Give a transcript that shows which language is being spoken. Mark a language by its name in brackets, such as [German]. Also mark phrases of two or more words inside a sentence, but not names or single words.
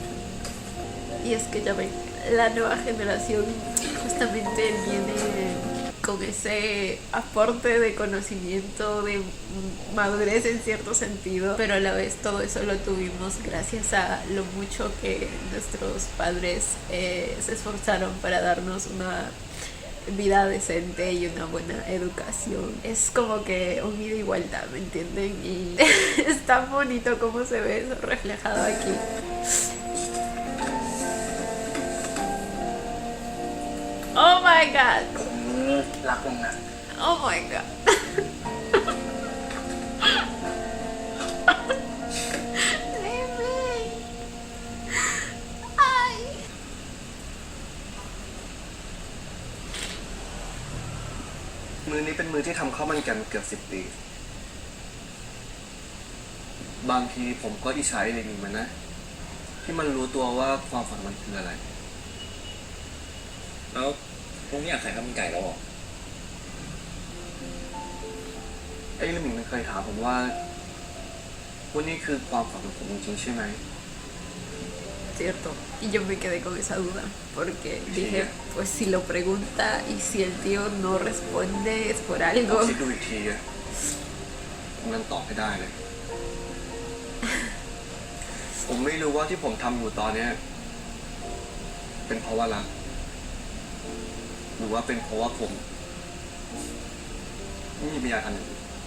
[Spanish] Y es que ya ven, la nueva generación justamente viene con ese aporte de conocimiento, de madurez en cierto sentido, pero a la vez todo eso lo tuvimos gracias a lo mucho que nuestros padres se esforzaron para darnos una vida decente y una buena educación. Es como que un ida y vuelta, ¿me entienden? Y es tan bonito como se ve eso reflejado aquí. [English] Oh my god. [Thai] รักมึงนะ [English] Oh my god. Baby. [Spanish] Ay. [Thai] มือนี้เป็นมือที่ทำข้าวมันกันเกือบ10 ปี บางทีผมก็อิจฉาไอ้เด็กนี่มันนะ ที่มันรู้ตัวว่าความฝันมันคืออะไร แล้วลุงไม่อยากขายข้าวมันไก่แล้วหรอ ไอ้ลิมิงมันเคยถามผมว่านี่คือความฝันของผมจริงๆใช่ไหม [Spanish] Cierto. Y yo me quedé con esa duda, porque dije, pues si lo pregunta y si el tío no responde es por [Thai] ลอง [Spanish] algo. [Thai] คิดดูอีกทีอะมันตอบให้ได้เลย ผมไม่รู้ว่าที่ผมทำอยู่ตอนเนี้ยเป็นเพราะว่ารัก หรือว่าเป็นเพราะว่าผมไม่มีปัญญาทำอย่างอื่น